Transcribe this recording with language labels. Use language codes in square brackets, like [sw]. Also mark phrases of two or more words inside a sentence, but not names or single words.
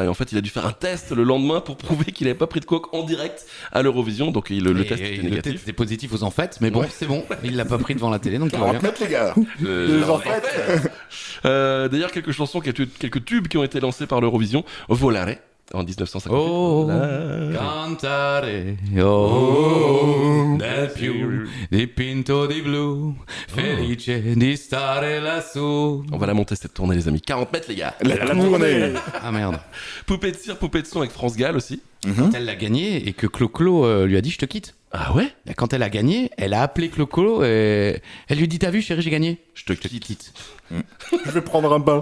[fr] Et en fait, il a dû faire un test le lendemain pour prouver qu'il avait pas pris de coke en direct à l'Eurovision. Donc le test était Le négatif. test était positif aux enfêtes, mais bon, c'est bon. Il l'a pas pris devant la télé, donc tout va bien. 40 mètres, les gars. Les en fait. D'ailleurs, quelques chansons, quelques tubes qui ont été lancés par l'Eurovision. Volare. en 1958. Oh, Là. [it] cantare, oh, del più dipinto di blu, felice di stare lassù. [fr] On va la monter cette tournée, les amis. 40 mètres, les gars. La tournée. Ah merde. Poupée de cire, poupée de son avec France Gall aussi. Quand elle l'a gagné et que Clo-Clo lui a dit je te quitte. Ah ouais? Quand elle a gagné, elle a appelé Clo-Clo et elle lui dit t'as vu chérie j'ai gagné. Je te quitte. Je vais prendre un bain.